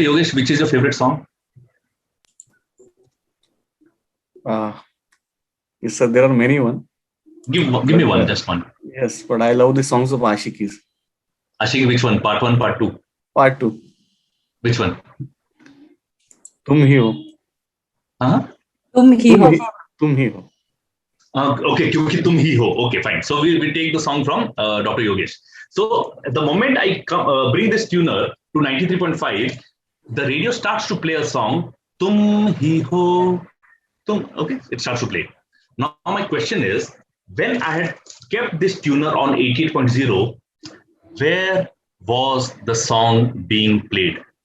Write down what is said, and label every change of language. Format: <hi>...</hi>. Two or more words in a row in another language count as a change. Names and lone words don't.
<en>Yogesh, which is your favorite song? Yes, sir. There are many ones. Give me one, just one. Yes, but I love the songs of Ashikis. Ashiki, which one? Part 1, part 2? Part 2. Which one? Tum Hi Ho. Huh? Tum Hi Ho. Tum Hi Ho. Okay,</en> <hi>Kyunki Tum Hi Ho.</hi> <en>Okay, fine. So we take the song from Dr. Yogesh. So the moment I bring this tuner to 93.5, the radio starts to play a song. Tum Hi Ho. Okay, it starts to play. Now my question is, when I had kept this tuner on 88.0, where was the song being played?</en>